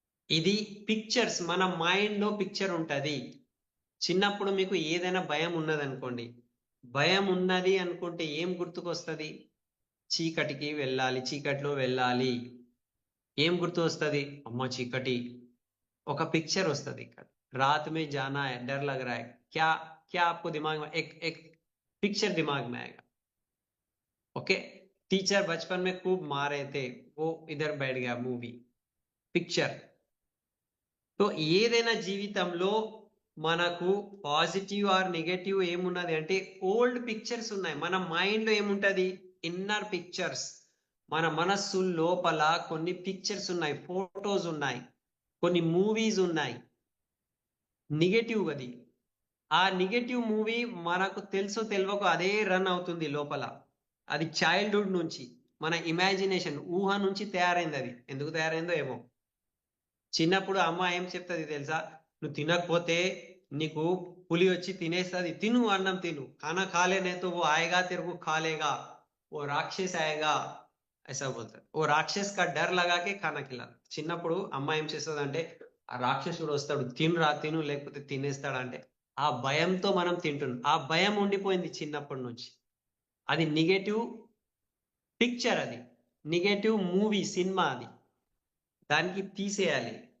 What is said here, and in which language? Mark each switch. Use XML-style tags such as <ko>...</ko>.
<te>ఇది పిక్చర్స్ మన మైండ్‌లో పిక్చర్ ఉంటది. చిన్నప్పుడు మీకు ఏదైనా భయం ఉన్నదనుకోండి. భయం ఉన్నది అనుకుంటే ఏం గుర్తుకొస్తది? చీకటికి వెళ్ళాలి. చీకట్లో వెళ్ళాలి. ఏం గుర్తు వస్తది? అమ్మ చీకటి. ఒక पिक्चर वस्तदी ఇక్కడ.</te> <hi>रात में जाना है, डर लग रहा है. क्या क्या आपको दिमाग में एक पिक्चर दिमाग में आएगा. ओके. टीचर बचपन में खूब मारे थे. वो इधर बैठ गया मूवी. पिक्चर.</hi> <te>तो ఏదైనా జీవితంలో మనకు పాజిటివ్ ఆర్ నెగెటివ్ ఏమున్నది అంటే ఓల్డ్ పిక్చర్స్ ఉన్నాయి. మన మైండ్‌లో ఏముంటది? Inner pictures. మన మనస్సు లోపల కొన్ని పిక్చర్స్ ఉన్నాయి. ఫోటోస్ ఉన్నాయి. కొన్ని మూవీస్ ఉన్నాయి. నెగెటివ్ అది. ఆ నెగెటివ్ మూవీ మనకు తెలుసో తెలవకో అదే రన్ అవుతుంది లోపల. అది చైల్డ్‌హుడ్ నుంచి. మన ఇమాజినేషన్ ఊహ నుంచి తయారైందది. ఎందుకు తయారైందో ఏమో! చిన్నప్పుడు అమ్మ ఏం చెప్తది తెలుసా? "నువ్వు తినకపోతే నీకు పులి వచ్చి తినేస్తది. తిను అన్నం తిను.</te> <hi>खाना खा ले नहीं तो वो आएगा तेरे को खा लेगा. वो राक्षस आएगा." ऐसा बोलతది. "वो राक्षस का डर लगा के खाना खिलाता."</hi> <te>చిన్నప్పుడు అమ్మ ఏం చేస్తదంటే, "ఆ రాక్షసుడు వస్తాడు. తినురా తిను లేకపోతే తినేస్తాడంటే." ఆ భయంతో మనం తింటున్నాం. ఆ భయం ఉండిపోయింది చిన్నప్పటి నుంచి. అది నెగెటివ్ పిక్చర్ అది. నెగెటివ్ మూవీ సినిమా అది. దానికి తీసేయాలి.</te>